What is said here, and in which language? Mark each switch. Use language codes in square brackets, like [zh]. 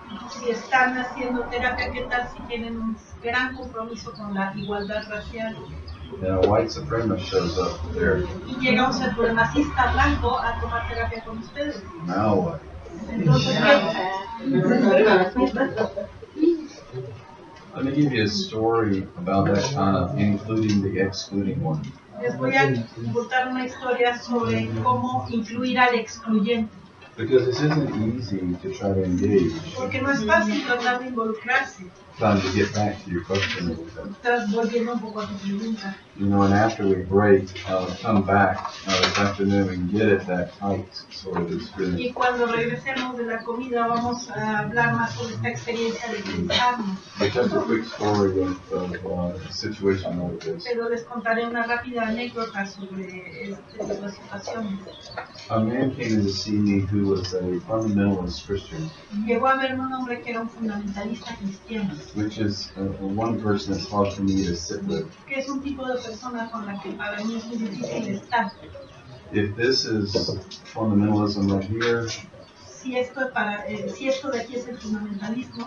[es] Si están haciendo terapia, ¿qué tal si tienen un gran compromiso con la igualdad racial? [en] And a white supremacist shows up for therapy. [es] Y llega un supremacista blanco a tomar terapia con ustedes. [en] Now what? [es] Entonces, [en] Let me give you a story about that kind of including the excluding one. [es] Les voy a contar una historia sobre cómo influir al excluyente. [en] Because this isn't easy to try to engage. [es] Porque no es fácil tratar de involucrarse. [en] Trying to get back to your question. [es] Estás volviendo un poco a tu pregunta. [en] You know, and after we break, come back this afternoon and get at that tight sort of experience. [es] Y cuando regresemos de la comida vamos a hablar más sobre esta experiencia de pensarnos. [en] But just a quick story of a situation like this. [es] Pero les contaré una rápida anécdota sobre esta situación. [en] A man came in to see me who was a fundamentalist Christian. [es] Llegó a verme un hombre que era un fundamentalista cristiano. [en] Which is one person that's hard for me to sit with. [es] Que es un tipo de persona con la que para mí es muy difícil estar. [en] If this is fundamentalism right here, [es] si esto de aquí es el fundamentalismo,